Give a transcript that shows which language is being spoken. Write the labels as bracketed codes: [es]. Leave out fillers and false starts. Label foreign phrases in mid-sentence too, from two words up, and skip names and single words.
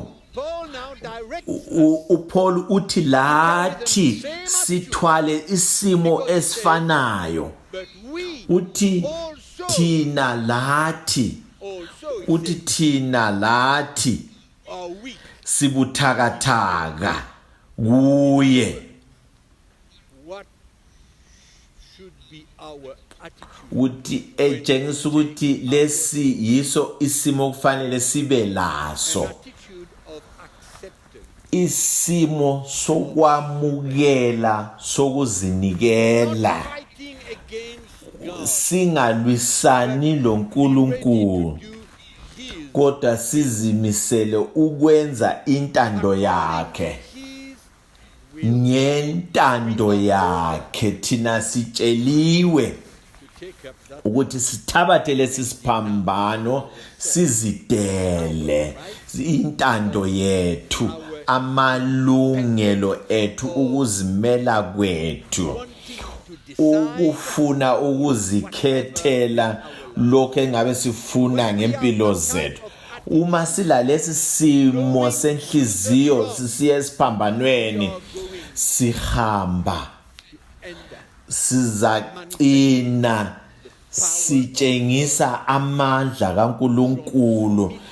[en] Paul now directs [nd] uPaul uthi lathi sithwale isimo esifanayo, [en] but we [nd] uthi [en] also, [nd] thina lathi [en] he said, are weak. [nd] sibuthakathaka kuye. [en] What should be our attitude? [nd] Uthi etshengisa ukuthi lesi yiso isimo kufanele sibe [en] An [nd] laso, [en] attitude of acceptance. [nd] isimo sokwamukela sokuzinikela, [en] Not fighting against God. [nd] singalwisani [en] Ready [nd] loNkulunkulu [en] to do His [nd] kodwa sizimisele ukwenza intando yakhe. [en] will [nd] Ngentando yakhe thina sitsheliwe [en] to take up that [nd] ukuthi sithabathe lesi siphambano sizidele intando yethu, amalungelo ethu, ukuzimela kwethu, [en] wanting to decide [nd] ukufuna ukuzikhethela lokho engabe sifuna ngempilo zethu. Uma silalesi simo senhliziyo sisiya esiphambanweni, sihamba sizacina sitshengisa amandla kaNkulunkulu,